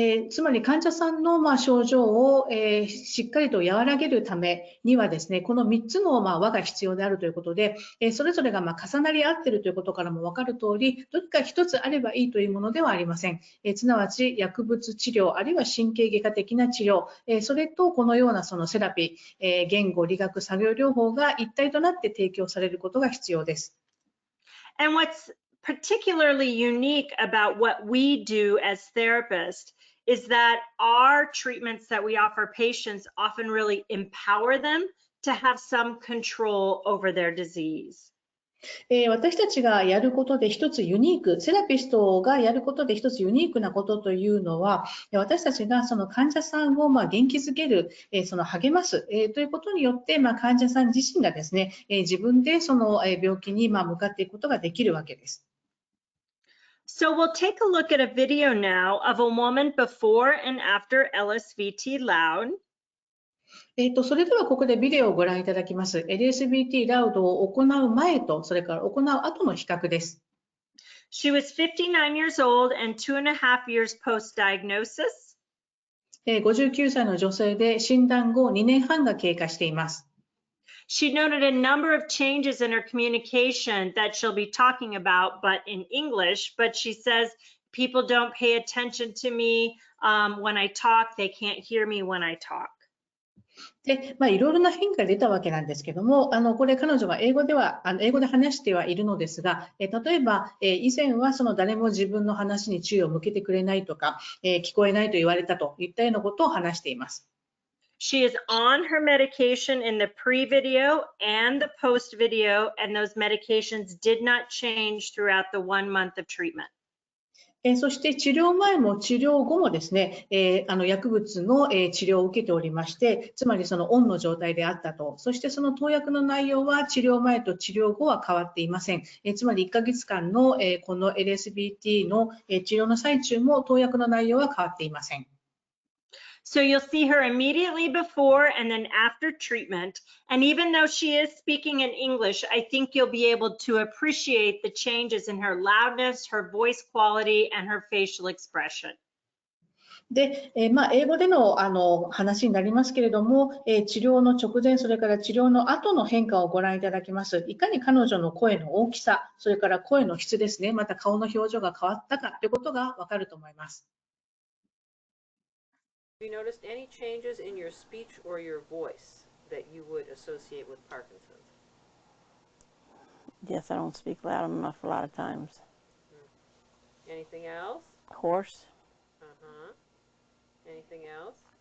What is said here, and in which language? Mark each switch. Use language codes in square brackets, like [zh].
[ja] つまり患者さんの症状をしっかりと和らげるためにはですね、この3つの輪が必要であるということで、それぞれが重なり合っているということからも分かる通り、どれか1つあればいいというものではありません。すなわち薬物治療、あるいは神経外科的な治療、それとこのようなそのセラピー、言語、理学、作業療法が一体となって提供されることが必要です。 [en] And what's particularly unique about what we do as therapists is that our treatments that we offer patients often really empower them to have some control over their disease. [ja] 私たちがやることで一つユニーク、セラピストがやることで一つユニークなことというのは、私たちがその患者さんを元気づける、その励ます、ということによって、患者さん自身がですね、自分でその病気に向かっていくことができるわけです。 [en] So we'll take a look at a video now of a woman before and after Lsvt Loud. [ja] それではここでビデオをご覧いただきます。LSVT Loud を行う前と、それから行う後の比較です。 [en] She was 59 years old and 2.5 years post-diagnosis. [ja] 59歳の女性で診断後2年半が経過しています。 [en] She noted a number of changes in her communication that she'll be talking about, but in English. But she says, people don't pay attention to me when I talk. They can't hear me when I talk. [ja] で、いろいろな変化が出たわけなんですけども、これ彼女が英語で話してはいるのですが、例えば、以前はその誰も自分の話に注意を向けてくれないとか、聞こえないと言われたといったようなことを話しています。 [en] She is on her medication in the pre-video and the post-video, and those medications did not change throughout the 1 month of treatment. [ja] そして治療前も治療後もですね、薬物の治療を受けておりまして、つまりそのオンの状態であったと。そしてその投薬の内容は治療前と治療後は変わっていません。つまり1ヶ月間のこの LSVT の治療の最中も投薬の内容は変わっていません。 [en] So you'll see her immediately before and then after treatment. And even though she is speaking in English, I think you'll be able to appreciate the changes in her loudness, her voice quality, and her facial expression. [ja] で、英語での話になりますけれども、治療の直前、それから治療の後の変化をご覧いただきます。いかに彼女の声の大きさ、それから声の質ですね、また顔の表情が変わったかということがわかると思います。 [en] Have you noticed any changes in your speech or your voice that you would associate with Parkinson's? Yes, I don't speak loud enough a lot of times. Anything else? Hoarse. Uh-huh. Anything else?